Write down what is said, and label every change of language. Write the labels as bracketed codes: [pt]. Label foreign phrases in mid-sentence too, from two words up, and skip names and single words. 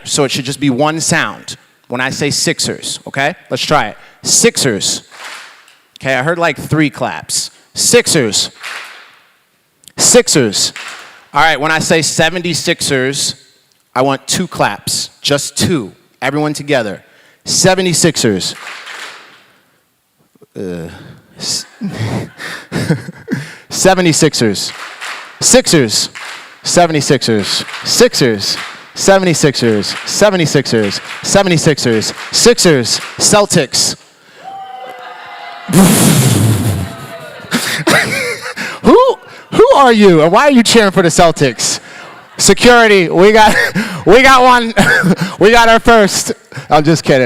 [en] So it should just be one sound when I say Sixers, okay? Let's try it. Sixers. Okay, I heard like 3 claps. Sixers. Sixers. All right, when I say 76ers, I want 2 claps, just 2. Everyone together. 76ers. 76ers. Sixers. 76ers. Sixers. 76ers. 76ers. 76ers. Sixers. Celtics. Who are you, and why are you cheering for the Celtics? Security, we got one. We got our first. I'm just kidding.